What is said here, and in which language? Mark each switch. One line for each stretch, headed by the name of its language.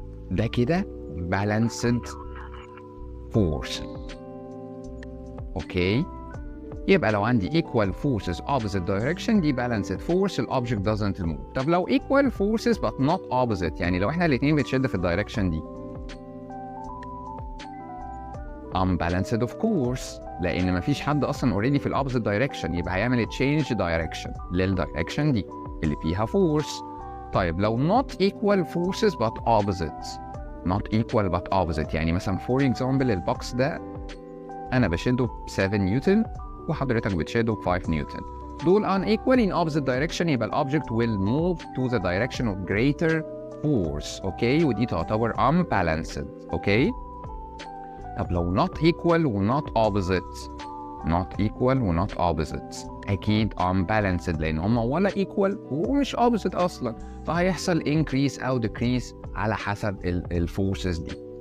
Arabic: ده كده balanced force. اوكي، يبقى لو عندي equal forces opposite direction دي balanced force، ال
English: object doesn't move.
Arabic: طب لو equal forces but not opposite، يعني لو احنا الاتنين بنشد في الدايركشن دي، unbalanced of course، لان مفيش حد اصلا already في ال opposite direction، يبقى هيعمل change direction للدايركشن دي اللي فيها force. طيب لو not equal forces but opposite، not equal but opposite، يعني مثلا for example البوكس ده انا بشده ب 7 نيوتن وحضرتك بتشده ب 5 نيوتن، دول unequal in opposite direction، يبقى ال
English: object will move to the direction of greater force.
Arabic: اوكي، ودي تعتبر unbalanced. اوكي، طب لو not equal و not opposite، not equal و not opposite اكيد unbalanced، لان هما ولا equal ومش opposite اصلا، فهيحصل increase او decrease على حسب الفورسز دي.